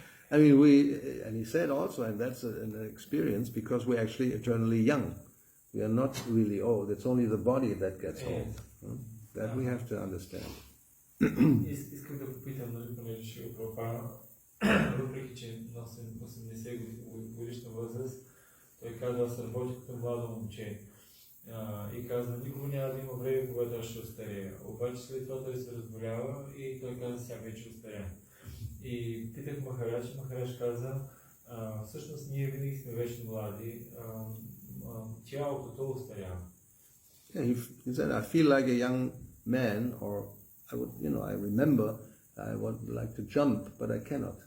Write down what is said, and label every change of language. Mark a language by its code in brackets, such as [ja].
[en] I mean, and he said also, and that's an experience, because we're actually eternally young. We are not really old. It's only the body that gets old. That we have to understand. [bg] Искам да попитам, нали, понеже ще го пропара, въпреки че на 80 годишна възраст, той казва, аз работя като младо момче. И казва, никога няма да има време, когато аз ще остаря. Обаче след това той се разболява и той казва, сега вече остаря. И питах Махарадж каза, всъщност ние винаги сме вечно млади, тялото то остарява. [en] Yeah, he said, I feel like a young man, or I would, I remember I would like to jump, but I cannot.